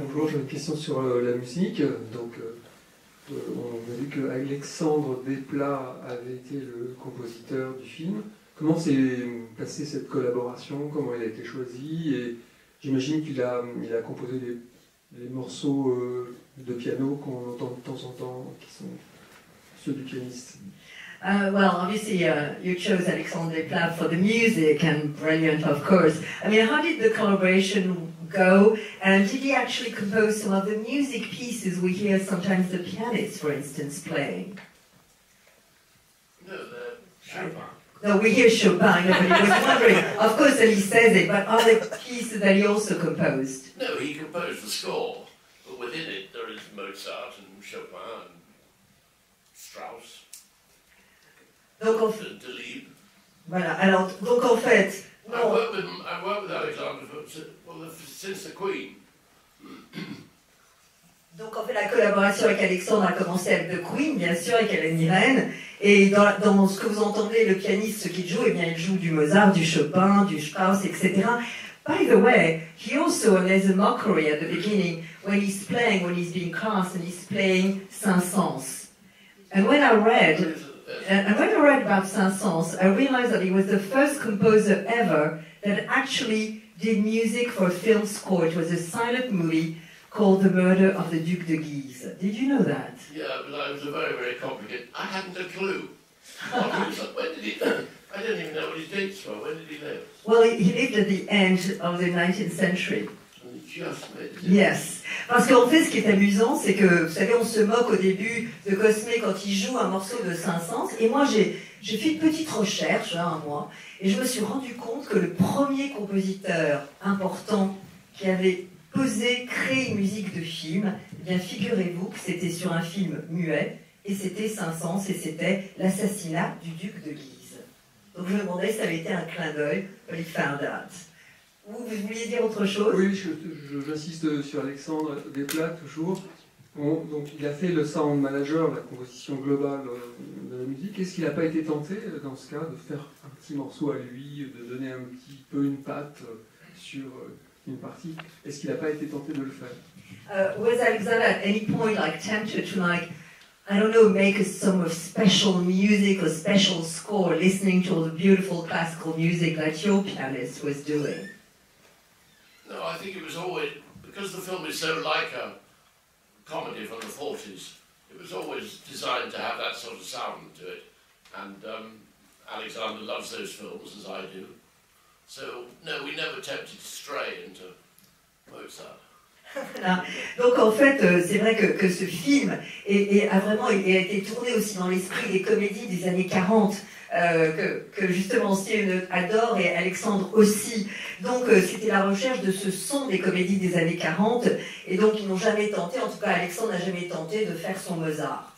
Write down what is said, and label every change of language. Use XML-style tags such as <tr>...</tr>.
<fr>Bonjour, j'ai une question sur la musique. Donc, on a vu que Alexandre Desplat avait été le compositeur du film. Comment s'est passée cette collaboration? Comment elle a été choisie? Et j'imagine qu'il a composé les morceaux de piano qu'on entend de temps en temps, qui sont ceux du pianiste.</fr> <en>Well, obviously, you chose Alexandre Desplat for the music, and brilliant, of course. I mean, how did the collaboration go? And did he actually compose some of the music pieces we hear sometimes the pianist, for instance, playing? No, the Chopin. No, we hear Chopin, nobody was wondering. Of course that he says it, but are there pieces that he also composed? No, he composed the score, but within it there is Mozart and Chopin and Strauss.</en> <fr>Donc,</fr> <en>Delibes.</en> <fr>voilà, alors, donc en fait...</fr> <en>I've worked with Alexander since the Queen.</en> <fr>Donc en fait la collaboration avec Alexandre a commencé avec The Queen, bien sûr, avec Hélène Mirren, et dans ce que vous entendez, le pianiste, ce qu'il joue, eh bien il joue du Mozart, du Chopin, du Strauss, etc.</fr> <en>By the way, he also, and there's a mockery at the beginning, when he's being cast, and he's playing Saint-Saëns. And when I read about Saint-Saëns, I realized that he was the first composer ever that actually did music for a film score. It was a silent movie called The Murder of the Duc de Guise. Did you know that? Yeah, but it was a very, very complicated. I hadn't a clue. When did he? I didn't even know what he's dates were? When did he live? Well, he lived at the end of the 19th century. And he just made it. Yes.</en> <fr>Parce qu'en fait, ce qui est amusant, c'est que, vous savez, on se moque au début de Cosme quand il joue un morceau de Saint-Saëns. Et moi, j'ai fait une petite recherche, un mois, et je me suis rendu compte que le premier compositeur important qui avait créé une musique de film, eh bien, figurez-vous que c'était sur un film muet, et c'était Saint-Saëns, et c'était l'assassinat du duc de Guise. Donc je me demandais si ça avait été un clin d'œil,</fr> <en>but he found out.</en> <fr>Vous vouliez dire autre chose? Oui, j'insiste sur Alexandre Desplat, toujours. Bon, donc il a fait le sound manager, la composition globale de la musique. Est-ce qu'il n'a pas été tenté, dans ce cas, de faire un petit morceau à lui, de donner un petit peu une patte sur une partie? Est-ce qu'il n'a pas été tenté de le faire?</fr> <en>Was Alexander at any point tempted to I don't know, make some special music or special score, listening to all the beautiful classical music that your pianist was doing? No, I think it was always, because the film is so like a comedy from the 40s, it was always designed to have that sort of sound to it. And Alexander loves those films, as I do. So, no, we never attempted to stray into Mozart.</en> <fr>Voilà. Donc en fait, c'est vrai que ce film a vraiment été tourné aussi dans l'esprit des comédies des années 40, que justement Steven adore et Alexandre aussi. Donc c'était la recherche de ce son des comédies des années 40, et donc ils n'ont jamais tenté, en tout cas Alexandre n'a jamais tenté de faire son Mozart.</fr>